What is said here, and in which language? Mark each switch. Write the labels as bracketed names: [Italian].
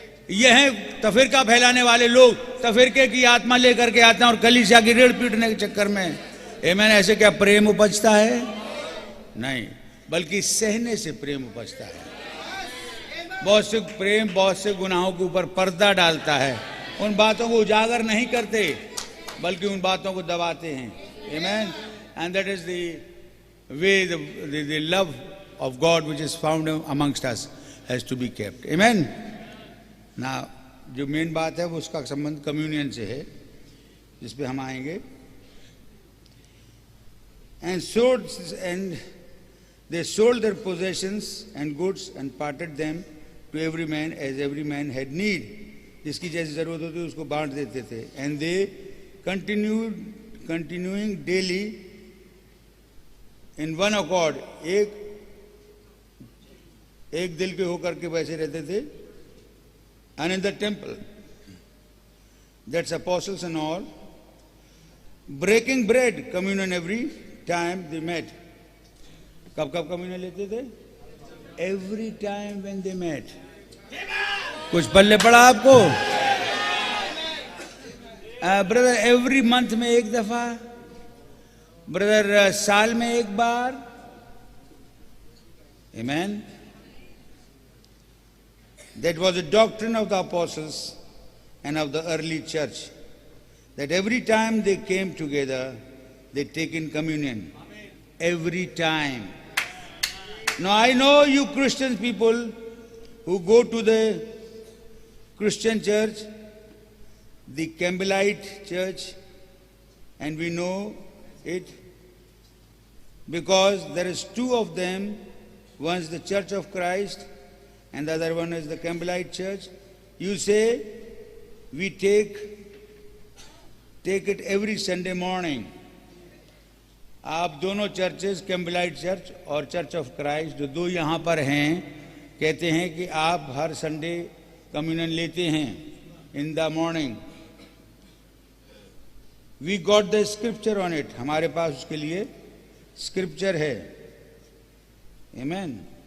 [Hindi] यह है तफरीका फैलाने वाले लोग. तफरीके की आत्मा लेकर के आते हैं और कलीसिया की रीढ़ पीटने के चक्कर में. आमीन. ऐसे क्या प्रेम उपजता है? नहीं, बल्कि सहने से प्रेम उपजता है. बहुत से प्रेम बहुत से गुनाहों के ऊपर पर्दा डालता है. उन बातों को उजागर नहीं करते, बल्कि उन बातों को दबाते हैं. आमीन. [English] And that is the way the love of God which is found amongst us has to be kept. Amen. [Hindi] Now, जो मेन बात है वो उसका संबंध कम्युनियन से है, जिस पे हम आएंगे. [English] And they sold their possessions and goods and parted them to every man as every man had need. [Hindi] जिसकी जैसी जरूरत होती उसको बांट देते थे. [English] And they continuing daily in one accord, [Hindi] एक दिल के होकर के वैसे रहते थे. [English] And in the temple, that's apostles and all, breaking bread, communion every time they met. [Hindi] कब कब कम्युनियन लेते थे? [English] Every time when they met. [Hindi] कुछ पल्ले पड़ा आपको? ब्रदर [English] every month [Hindi] में एक दफा, ब्रदर साल में एक बार. [English] Amen. That was the doctrine of the apostles and of the early church, that every time they came together, they take in communion. Every time. Now I know you Christian people who go to the Christian church, the Campbellite church, and we know it because there is two of them. One is the Church of Christ and the other one is the Campbellite church. You say we take it every Sunday morning. [Hindi] आप दोनों churches, कैम्बलाइट church और church of Christ, जो दो यहाँ पर हैं, कहते हैं कि आप हर संडे कम्युनियन लेते हैं [English] In the morning. We got the scripture on it. [Hindi] हमारे पास उसके लिए स्क्रिप्चर है. आमेन.